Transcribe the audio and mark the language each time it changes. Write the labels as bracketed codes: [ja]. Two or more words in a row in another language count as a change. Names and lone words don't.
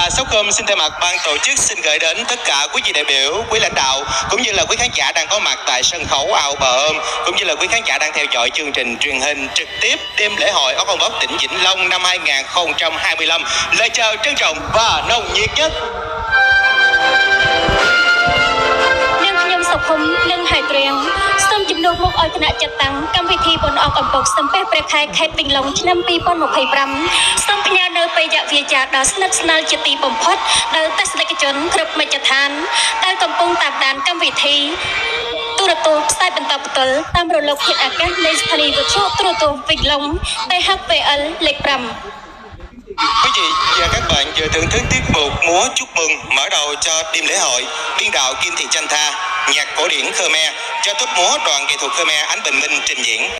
[vi] Techcom xin thay mặt ban tổ chức xin gửi đến tất cả quý vị đại biểu, quý lãnh đạo cũng như là quý khán giả đang có mặt tại sân khấu Ao Bờ Ôm, cũng như là quý khán giả đang theo dõi chương trình truyền hình trực tiếp đêm lễ hội Ốc Ông Bóc tỉnh Vĩnh Long năm 2025. Lời chào trân trọng và nồng nhiệt nhất. [km] សុខុមនិងហៃត្រៀងសូមជំនួសមកឲ្យគណៈចាត់តាំងកម្មវិធីបុណ្យអកអំពកសំពះព្រះខែខេត្តវិញឡុងឆ្នាំ 2025 សូមផ្ញើនៅបេយ្យវាចាដ៏ស្និទ្ធស្នាលជាទីបំផុតដល់ទស្សនិកជនគ្រប់មជ្ឈដ្ឋានដែលកំពុងតាមដានកម្មវិធីទូរទស្សន៍ផ្សាយបន្តផ្ទាល់តាមរលកធាតុអាកាសនៃស្ថានីយ៍វិទ្យុទូរទស្សន៍វិញឡុង THPL លេខ 5 [vi] Quý vị và các bạn vừa thưởng thức tiết mục múa chúc mừng mở đầu cho đêm lễ hội biên đạo Kim Thị Chanh Tha, nhạc cổ điển Khmer do tốp múa đoàn nghệ thuật Khmer Ánh Bình Minh trình diễn.